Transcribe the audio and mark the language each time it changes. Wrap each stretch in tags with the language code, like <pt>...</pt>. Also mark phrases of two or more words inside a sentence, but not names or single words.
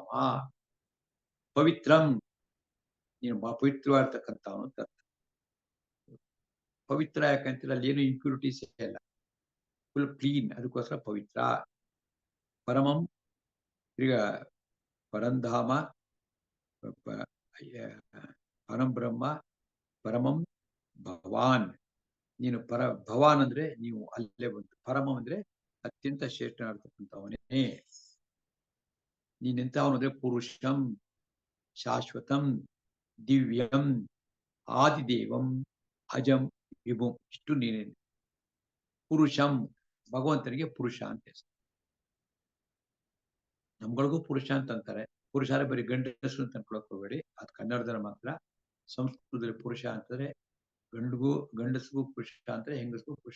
<kn>ಪವಿತ್ರಂ, ನೀನು ಪವಿತ್ರವಾಗಿರ್ತಕ್ಕಂಥವನು ಅಂತ. ಪವಿತ್ರ ಯಾಕಂತೀರ, ಅಲ್ಲಿ ಏನು ಇಂಪ್ಯೂರಿಟೀಸ್ ಇಲ್ಲ,</kn> <en>full clean,</en> <kn>ಅದಕ್ಕೋಸ್ಕರ ಪವಿತ್ರ. ಪರಮಂ, ಈಗ ಪರಂಧಾಮ,</kn> <sa>ಪರಂ ಬ್ರಹ್ಮ, ಪರಮಂ ಭವಾನ್.</sa> <kn>ನೀನು ಭವಾನ್ ಅಂದ್ರೆ ನೀವು ಅಲ್ಲೇ ಬಂತು. ಪರಮಂ ಅಂದ್ರೆ ಅತ್ಯಂತ ಶ್ರೇಷ್ಠನಾಗಿರ್ತಕ್ಕಂಥವನೇ. ನೀನೆಂಥವನು ಅಂದ್ರೆ</kn> <sa>ಪುರುಷಂ ಶಾಶ್ವತಂ ದಿವ್ಯಂ ಆದಿದೇವಂ ಅಜಂ ವಿಭುಂ.</sa> <kn>ಇಷ್ಟು ನೀನೇ. ಪುರುಷಂ, ಭಗವಂತನಿಗೆ ಪುರುಷ ಅಂತ ಹೆಸರು. ನಮ್ಗಳಿಗೂ ಪುರುಷ ಅಂತ ಅಂತಾರೆ. ಪುರುಷ ಅಂದ್ರೆ ಬರೀ ಗಂಡಸರು ಅಂತ ಅನ್ಕೊಳಕ್ ಹೋಗ್ಬೇಡಿ, ಅದು ಕನ್ನಡದಲ್ಲಿ ಮಾತ್ರ. ಸಂಸ್ಕೃತದಲ್ಲಿ ಪುರುಷ ಅಂತಂದ್ರೆ ಗಂಡಸಿಗೂ ಪುರುಷ ಅಂತಾರೆ, ಹೆಂಗಸಿಗೂ ಪುರುಷ.</kn>